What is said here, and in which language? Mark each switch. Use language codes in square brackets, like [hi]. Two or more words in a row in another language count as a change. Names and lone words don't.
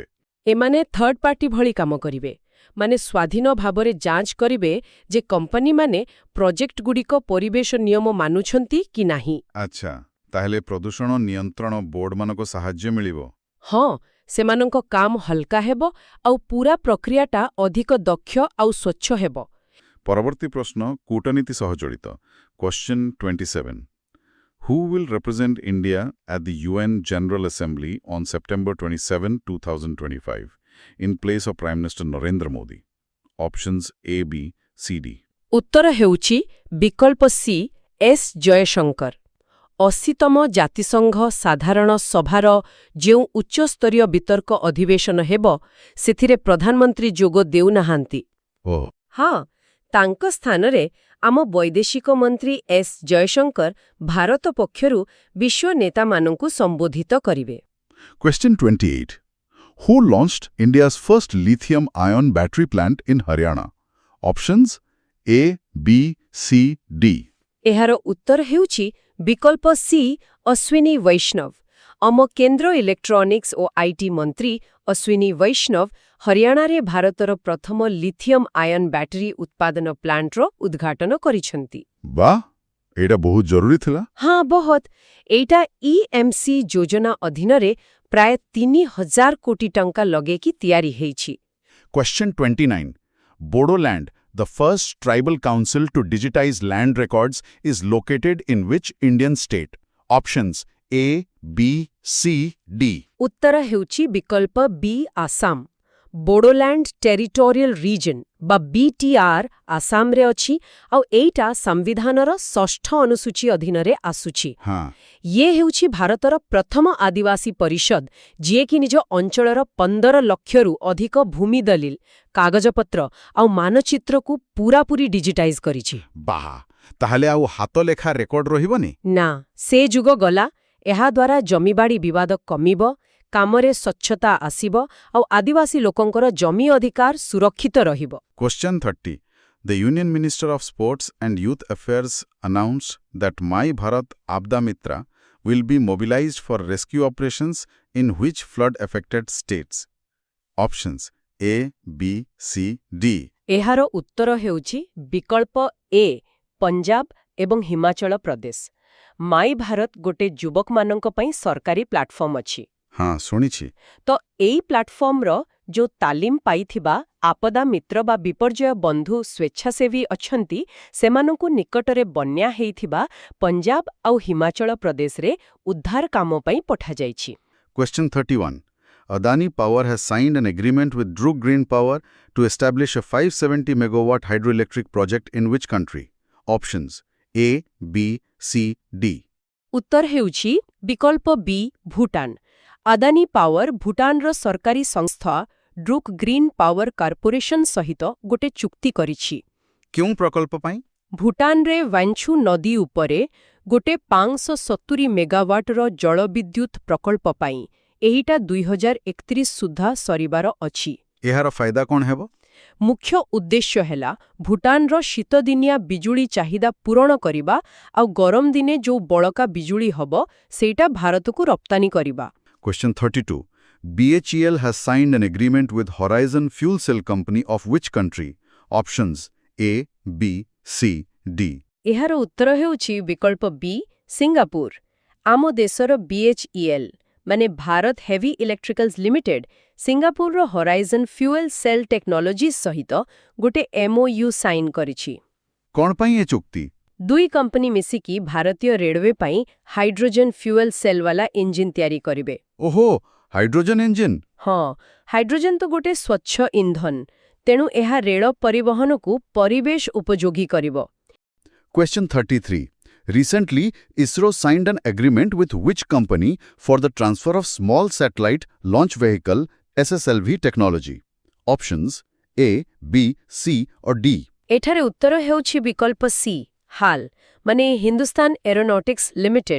[or] ଏମାନେ [en] third party [or] ଭଳି କାମ କରିବେ, ମାନେ ସ୍ୱାଧୀନ ଭାବରେ ଯାଞ୍ଚ କରିବେ ଯେ କମ୍ପାନୀମାନେ ପ୍ରୋଜେକ୍ଟଗୁଡ଼ିକ ପରିବେଶ ନିୟମ ମାନୁଛନ୍ତି କି ନାହିଁ। ଆଚ୍ଛା, ତାହେଲେ ପ୍ରଦୂଷଣ ନିୟନ୍ତ୍ରଣ ବୋର୍ଡମାନଙ୍କ ସାହାଯ୍ୟ ମିଳିବ। ହଁ, ସେମାନଙ୍କ କାମ ହଲକା ହେବ ଆଉ ପୂରା ପ୍ରକ୍ରିୟାଟା ଅଧିକ ଦକ୍ଷ ଆଉ ସ୍ୱଚ୍ଛ ହେବ। ପରବର୍ତ୍ତୀ ପ୍ରଶ୍ନ କୂଟନୀତି ସହ ଜଡ଼ିତ। Question 27. [en] Who will represent India at the UN General Assembly on September 27, 2025, in place of Prime Minister Narendra Modi? Options A, B, C, D. [or] ଉତ୍ତର ହେଉଛି ବିକଳ୍ପ ସି ଏସ୍ ଜୟଶଙ୍କର। 80ତମ ଜାତିସଂଘ ସାଧାରଣ ସଭାର ଯେଉଁ ଉଚ୍ଚସ୍ତରୀୟ ବିତର୍କ ଅଧିବେଶନ ହେବ, ସେଥିରେ ପ୍ରଧାନମନ୍ତ୍ରୀ ଯୋଗ ଦେଉନାହାନ୍ତି। ଓହ, ହଁ, ତାଙ୍କ ସ୍ଥାନରେ ଆମ ବୈଦେଶିକ ମନ୍ତ୍ରୀ ଏସ୍ ଜୟଶଙ୍କର ଭାରତ ପକ୍ଷରୁ ବିଶ୍ୱ ନେତାମାନଙ୍କୁ ସମ୍ବୋଧିତ କରିବେ। [en] Question 28. Who launched India's first lithium-ion battery plant in Haryana? Options A, B, C, D. [or] ଏହାର ଉତ୍ତର ହେଉଛି ବିକଳ୍ପ ସି ଅଶ୍ୱିନୀ ବୈଷ୍ଣବ। ଆମ କେନ୍ଦ୍ର ଇଲେକ୍ଟ୍ରୋନିକ୍ସ ଓ ଆଇଟି ମନ୍ତ୍ରୀ ଅଶ୍ୱିନୀ ବୈଷ୍ଣବ ହରିୟାଣାରେ ଭାରତର ପ୍ରଥମ [en] lithium ion battery [or] ଉତ୍ପାଦନ ପ୍ଲାଣ୍ଟର ଉଦ୍ଘାଟନ କରିଛନ୍ତି। ବାଃ, ଏଇଟା ବହୁତ ଜରୁରୀ ଥିଲା। ହଁ, ବହୁତ। ଏଇଟା ଇଏମ୍ସି ଯୋଜନା ଅଧୀନରେ ପ୍ରାୟ 3000 କୋଟି ଟଙ୍କା ଲଗେଇକି ତିଆରି ହେଇଛି। [en] Question 29. Bodoland, the first tribal council to digitize land records, is located in which Indian state? Options A, B, C, D. [or] ଉତ୍ତର ହେଉଛି ବିକଳ୍ପ ବି ଆସାମ। ବୋଡୋଲ୍ୟାଣ୍ଡ ଟେରିଟୋରିଆଲ ରିଜନ୍ ବା BTR ଆସାମରେ ଅଛି ଆଉ ଏଇଟା ସମ୍ବିଧାନର 6ଠ ଅନୁସୂଚୀ ଅଧୀନରେ ଆସୁଛି। ହଁ, ଇଏ ହେଉଛି ଭାରତର ପ୍ରଥମ ଆଦିବାସୀ ପରିଷଦ ଯିଏକି ନିଜ ଅଞ୍ଚଳର 15 ଲକ୍ଷରୁ ଅଧିକ ଭୂମି ଦଲିଲ, କାଗଜପତ୍ର ଆଉ ମାନଚିତ୍ରକୁ ପୂରାପୂରି ଡିଜିଟାଇଜ୍ କରିଛି। ବାଃ, ତାହେଲେ ଆଉ ହାତଲେଖା ରେକର୍ଡ ରହିବନି? ନା, ସେ ଯୁଗ ଗଲା। ଏହାଦ୍ୱାରା ଜମିବାଡ଼ି ବିବାଦ କମିବ, କାମରେ ସ୍ୱଚ୍ଛତା ଆସିବ ଆଉ ଆଦିବାସୀ ଲୋକଙ୍କର ଜମି ଅଧିକାର ସୁରକ୍ଷିତ ରହିବ। [en] Question 30. The Union Minister of Sports and Youth Affairs announced that My Bharat Abda Mitra will be mobilized for rescue operations in which flood-affected states? Options A, B, C, D. [or] ଏହାର ଉତ୍ତର ହେଉଛି ବିକଳ୍ପ ଏ ପଞ୍ଜାବ ଏବଂ ହିମାଚଳ ପ୍ରଦେଶ। ମାଇ ଭାରତ ଗୋଟେ ଯୁବକମାନଙ୍କ ପାଇଁ ସରକାରୀ ପ୍ଲାଟଫର୍ମ ଅଛି। ହଁ, ଶୁଣିଛି। ତ ଏଇ ପ୍ଲାଟଫର୍ମର ଯେଉଁ ତାଲିମ ପାଇଥିବା ଆପଦା ମିତ୍ର ବା ବିପର୍ଯ୍ୟୟ ବନ୍ଧୁ ସ୍ୱେଚ୍ଛାସେବୀ ଅଛନ୍ତି, ସେମାନଙ୍କୁ ନିକଟରେ ବନ୍ୟା ହେଇଥିବା ପଞ୍ଜାବ ଆଉ ହିମାଚଳ ପ୍ରଦେଶରେ ଉଦ୍ଧାର କାମ ପାଇଁ ପଠାଯାଇଛି। [en] Question 31. Adani Power has signed an agreement with Druk Green Power to establish a 570 megawatt hydroelectric project in which country? Options A, B, C, D. [or] ଉତ୍ତର ହେଉଛି ବିକଳ୍ପ ବି ଭୁଟାନ। ଆଦାନୀ ପାୱାର ଭୁଟାନର ସରକାରୀ ସଂସ୍ଥା ଡ୍ରୁକ୍ ଗ୍ରୀନ୍ ପାୱାର କର୍ପୋରେସନ ସହିତ ଗୋଟେ ଚୁକ୍ତି କରିଛି। କେଉଁ ପ୍ରକଳ୍ପ ପାଇଁ? ଭୁଟାନରେ ୱାଞ୍ଛୁ ନଦୀ ଉପରେ ଗୋଟେ 570 ମେଗାୱାଟର ଜଳବିଦ୍ୟୁତ ପ୍ରକଳ୍ପ ପାଇଁ। ଏହିଟା 2031 ସୁଦ୍ଧା ସରିବାର ଅଛି। ଏହାର ଫାଇଦା କ'ଣ ହେବ? ମୁଖ୍ୟ ଉଦ୍ଦେଶ୍ୟ ହେଲା ଭୁଟାନର ଶୀତଦିନିଆ ବିଜୁଳି ଚାହିଦା ପୂରଣ କରିବା ଆଉ ଗରମ ଦିନେ ଯେଉଁ ବଳକା ବିଜୁଳି ହବ ସେଇଟା ଭାରତକୁ ରପ୍ତାନି କରିବା। [en] Question 32. BHEL has signed an agreement with Horizon Fuel Cell Company of which country? Options A, B, C, D. [or] ଏହାର ଉତ୍ତର ହେଉଛି ବିକଳ୍ପ ବି ସିଙ୍ଗାପୁର। ଆମ ଦେଶର BHEL ମାନେ ଭାରତ ହେଭି ଇଲେକ୍ଟ୍ରିକାଲ୍ସ ଲିମିଟେଡ୍ ସିଙ୍ଗାପୁରର ହରାଇଜନ୍ ଫ୍ୟୁଏଲ୍ ସେଲ୍ ଟେକ୍ନୋଲୋଜିଜ୍ ସହିତ ଗୋଟେ [en] MOU sign [or] କରିଛି। କ'ଣ ପାଇଁ ଏ ଚୁକ୍ତି? ଦୁଇ କମ୍ପାନୀ ମିଶିକି ଭାରତୀୟ ରେଳୱେ ପାଇଁ [en] hydrogen fuel cellbala engine [or] ତିଆରି କରିବେ। [en] ଓହୋ, hydrogen engine? [or] ହଁ, ହାଇଡ୍ରୋଜେନ୍ ତ ଗୋଟେ ସ୍ୱଚ୍ଛ ଇନ୍ଧନ, ତେଣୁ ଏହା ରେଳ ପରିବହନକୁ ପରିବେଶ ଉପଯୋଗୀ କରିବ। [en] Question 33. Recently, ISRO signed an agreement with which company for the transfer of small satellite launch vehicle SSLV technology? Options A, B, C or D. [or] ଏଠାରେ ଉତ୍ତର ହେଉଛି ବିକଳ୍ପ ସି ହାଲ୍ ମାନେ ହିନ୍ଦୁସ୍ତାନ ଏରୋନଟିକ୍ସ ଲିମିଟେଡ୍।